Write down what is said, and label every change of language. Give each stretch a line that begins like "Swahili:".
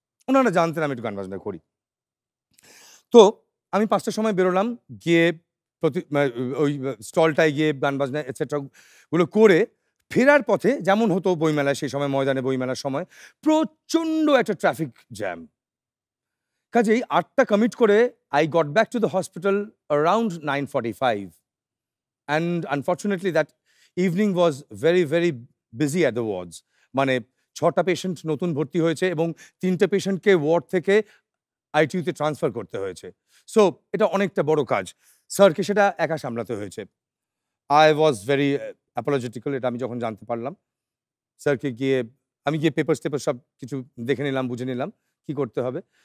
Bangla: ওনারা জানতেন আমি একটু গান বাজনা করি। তো আমি 5টার সময় বেরোলাম, গিয়ে ওই স্টলটায় গিয়ে গান বাজনা এটসেট্রা গুলো করে ফেরার পথে যেমন হতো বইমেলায়, সেই সময় ময়দানে বইমেলার সময় প্রচণ্ড একটা ট্রাফিক জ্যাম। কাজেই 8টা কমিট করে
English: I got back to the hospital around 9:45, and unfortunately that evening was very, very busy at the wards.
Bangla: মানে 6টা পেশেন্ট নতুন ভর্তি হয়েছে এবং 3টে পেশেন্টকে ওয়ার্ড থেকে আইটিইউতে ট্রান্সফার করতে হয়েছে। সো এটা অনেকটা বড় কাজ। স্যারকে সেটা একা সামলাতে হয়েছে।
English: I was very apologetical,
Bangla: এটা আমি যখন জানতে পারলাম। স্যারকে আমি গিয়ে পেপারস সব কিছু দেখে নিলাম, বুঝে নিলাম কি করতে হবে।